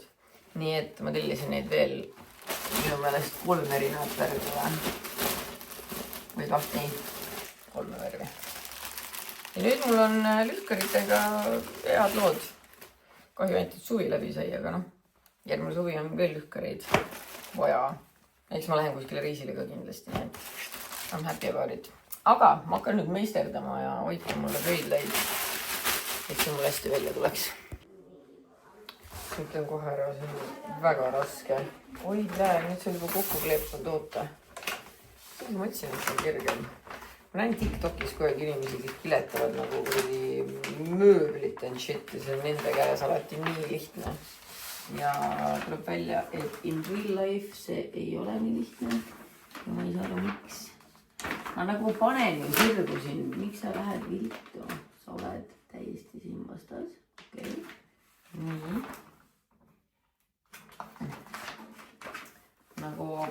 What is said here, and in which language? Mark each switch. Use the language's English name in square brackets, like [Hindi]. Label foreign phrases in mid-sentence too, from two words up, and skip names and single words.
[Estonian] Nii et ma tellisin neid veel minu meelest 3 erinevat värvi või 2, 3 värvi. Ja nüüd mul on lühkaritega head lood. Kahju ainult, et suvi läbi sai, aga noh, järgmine suvi on veel lühkareid vaja. Eks ma lähen kuskile reisile ka kindlasti, nii et [English] I'm happy about it. [Estonian] Aga ma hakkan nüüd meisterdama ja hoidke mulle pöidleid, et see mul hästi välja tuleks. Ütlen kohe ära, see on väga raske. Oi, nüüd see on juba kokku kleepunud oota. Ma mõtlesin, et see on kergem. Ma näen TikTokis kogu aeg inimesi, kes piletavad nagu mööblit [English] and shit [Estonian] ja see on nende käes alati nii lihtne. Ja tuleb välja, et [English] in real life [Estonian] see ei ole nii lihtne. Ja ma ei saa aru, miks. Ma nagu panen ju sirgu siin. Miks sa lähed viltu? Sa oled täiesti siin vastas. Okei. Nii. Nagu...